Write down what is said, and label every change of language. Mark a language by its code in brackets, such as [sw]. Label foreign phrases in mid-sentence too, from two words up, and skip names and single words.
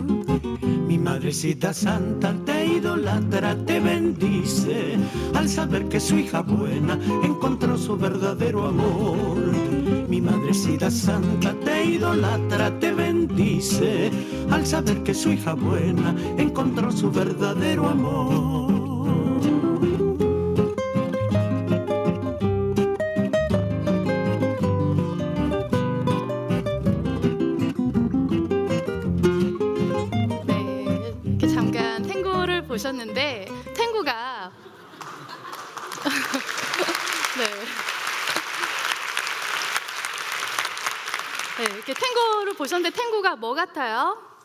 [es] Mi madrecita santa te idolatra, te bendice al saber que su hija buena encontró su verdadero amor. Mi madrecita santa te idolatra, te bendice al saber que su hija buena encontró su verdadero amor. [ko] 보셨는데 탱고가 네, 이렇게 탱고를 보셨는데 탱고가 뭐 같아요?